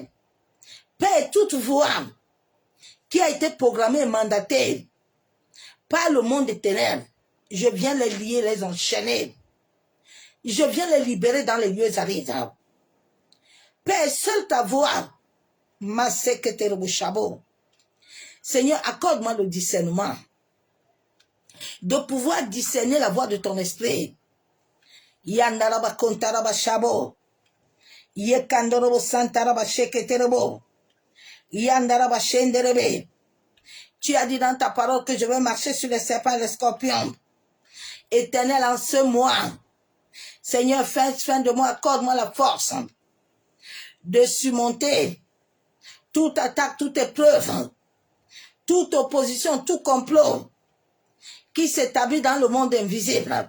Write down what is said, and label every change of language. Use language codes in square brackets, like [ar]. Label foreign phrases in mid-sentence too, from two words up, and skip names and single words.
[fr] Père, toute voix qui a été programmée et mandatée par le monde des ténèbres, je viens les lier, les enchaîner. Je viens les libérer dans les lieux arides. Père, seule ta voix, ma secrétaire Bouchabo. Seigneur, accorde-moi le discernement de pouvoir discerner la voix de ton esprit. Yandaraba kontaraba shabo. Yekandorobo santaraba sheketerebo. Yandaraba shenderebe. Tu as dit dans ta parole que je vais marcher sur les serpents et les scorpions. Éternel, en ce mois, Seigneur, fin de mois, accorde-moi la force de surmonter toute attaque, toute épreuve, toute opposition, tout complot qui s'établit dans le monde invisible.